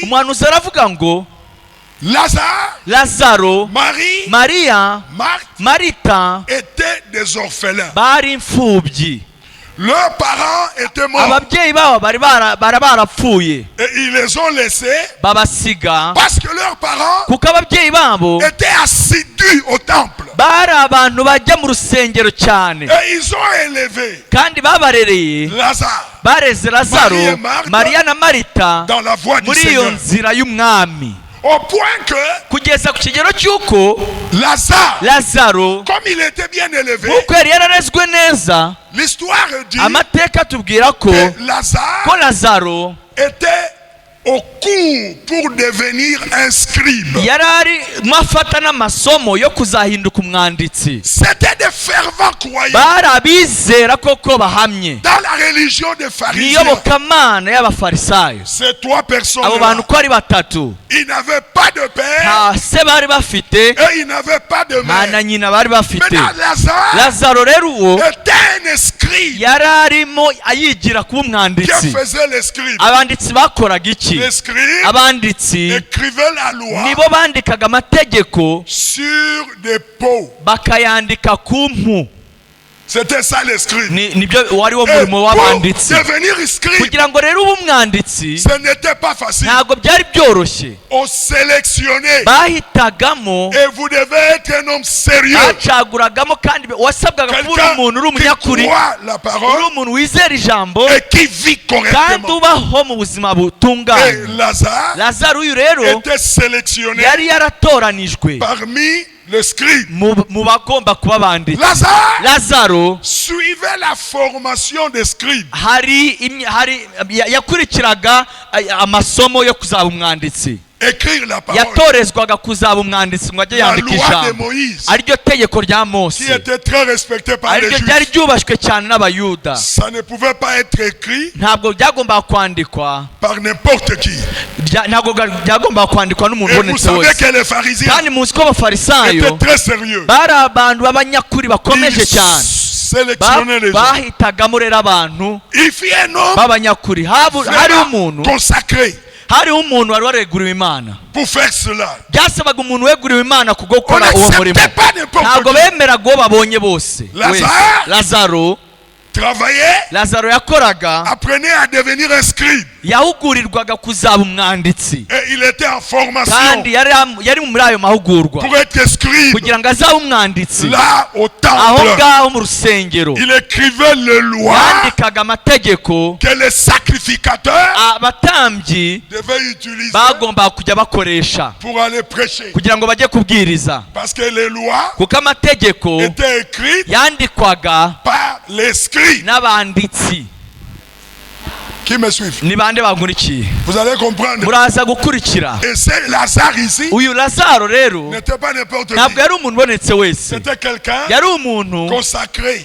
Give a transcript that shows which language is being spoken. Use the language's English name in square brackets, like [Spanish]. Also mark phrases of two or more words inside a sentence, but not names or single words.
[Kinyarwanda] umuhanuzi aravuga ngo Lazare, lazaro, Marie, mariya, Marthe marita [French] étaient des orphelins. [Kinyarwanda] bari imfubyi. [French] Leurs parents étaient morts [Kinyarwanda] ababyeyi babo bari barapfuye, [French] et ils les ont laissés [Kinyarwanda] babasiga [French] parce que leurs parents [Kinyarwanda] kuko ababyeyi babo [French] étaient assidus au temple [Kinyarwanda] bari abantu bajya mu rusengero cyane, [French] et ils ont élevé [Kinyarwanda] kandi babarereye, Lazare bareze lazaro, [French] Marie et Marthe [Kinyarwanda] mariya na marita [French] dans la voie du [Kinyarwanda] muri iyo Seigneur. nzira y'umwami, [French] Au point que [Kinyarwanda] kugeza ku kigero cy'uko Lazare, lazaro, [French] comme il était bien élevé, [Kinyarwanda] nk'uko yari yararezwe neza, [French] l'histoire dit [Kinyarwanda] amateka atubwira ko [French] que Lazare lazaro était au cours pour devenir un scribe. [Kinyarwanda] yari arimo afata n'amasomo yo kuzahinduka umwanditsi. [French] C'était des fervents croyants [Kinyarwanda] bari abizera koko bahamye [French] dans la religion des pharisiens. [Kinyarwanda] n'iyobokamana y'abafarisayo. [French] Ces trois personnes, [Kinyarwanda] abo bantu uko ari batatu, [French] ils n'avaient pas de père [Kinyarwanda] nta se bari bafite, [French] et ils n'avaient pas de [Kinyarwanda] nta mère. na nyina bari bafite. [French] Maintenant, Lazare [Kinyarwanda] lazaro rero uwo [French] était un scribe. [Kinyarwanda] yari arimo ayigira kuba Qui umwanditsi. [French] faisait les scribes? [Kinyarwanda] abanditsi bakoraga iki? [French] Les scribes [Kinyarwanda] abanditsi [French] écrivaient la loi [Kinyarwanda] nibo bandikaga amategeko [French] sur des peaux. [Kinyarwanda] bakayandika ku mpu. [French] C'était ça les scribes. [Kinyarwanda] nibyo wari wo Et murimo pour w'abanditsi. [French] devenir scribe, [Kinyarwanda] kugira ngo rero ube umwanditsi [French] ce n'était pas facile. [Kinyarwanda] ntabwo byari byoroshye. [French] On sélectionnait. [Kinyarwanda] bahitagamo, [French] Et vous devez être un homme sérieux. [Kinyarwanda] bacaguragamo, kandi wasabwaga kuba uri umuntu uri [French] Quelqu'un qui [Kinyarwanda] umunyakuri, [French] croit la [Kinyarwanda] uri parole umuntu wizera ijambo [French] et qui vit [Kinyarwanda] kandi correctement. ubaho mu buzima Et butunganye. Lazare lazaro uyu rero [French] était sélectionné [Kinyarwanda] yari yaratoranijwe [French] parmi les scribes. [Kinyarwanda] mu bagomba kuba abanditsi. Lazare lazaro [French] suivait la formation des scribes. [Kinyarwanda] yakurikiraga amasomo yo kuzaba umwanditsi. [French] Écrire la parole. [Kinyarwanda] yatorezwaga kuzaba umwanditsi ngo ajye La yandika [French] loi de [Kinyarwanda] ijambo, Moïse, ariryo tegeko rya qui mose, [French] était très respecté par les [Kinyarwanda] ariryo ryari Juifs. ryubashywe cyane n'abayuda. [French] Ça ne pouvait pas être écrit [Kinyarwanda] ntabwo byagombaga kwandikwa, [French] par n'importe qui. [Kinyarwanda] ntabwo byagombaga kwandikwa n'umuntu [French] Et vous [Kinyarwanda] ubonetse savez wese. [French] que les pharisiens [Kinyarwanda] kandi muzi ko abafarisayo [French] étaient très sérieux. [Kinyarwanda] bari abantu b'abanyakuri bakomeje Ils cyane. [French] sélectionnaient les gens. [Kinyarwanda] bahitagamo rero abantu [French] Il fit un homme [Kinyarwanda] b'abanyakuri. hariho umuntu consacré hariho umuntu wari wareguriwe Imana. [French] pour faire cela. [Kinyarwanda] byasabaga umuntu weguriwe Imana kubwo On gukora uwo murimo. [French] n'acceptait pas n'importe [Kinyarwanda] ntabwo qui. bemeraga uwo babonye bose. Lazare lazaro Travaillait, lazaro yakoraga, [French] apprenait à devenir un scribe. [Kinyarwanda] yahugurirwaga kuzaba umwanditsi, [French] Et il était en formation [Kinyarwanda] kandi yari muri ayo mahugurwa [French] pour être scribe. [Kinyarwanda] kugira ngo azabe umwanditsi. [French] Là, au [Kinyarwanda] aho temple, ngaho mu rusengero [French] il écrivait les lois [Kinyarwanda] yandikaga amategeko [French] que les sacrificateurs [Kinyarwanda] abatambyi [French] devaient utiliser [Kinyarwanda] bagombaga kujya bakoresha [French] pour aller prêcher. [Kinyarwanda] kugira ngo bajye kubwiriza, [French] Parce que les lois [Kinyarwanda] kuko amategeko [French] étaient écrites [Kinyarwanda] yandikwaga [French] par les scribes [Kinyarwanda] n'abanditsi [French] Qui me suivent? Vous allez comprendre. Et c'est Lazare ici. N'était pas n'importe qui. C'était quelqu'un consacré.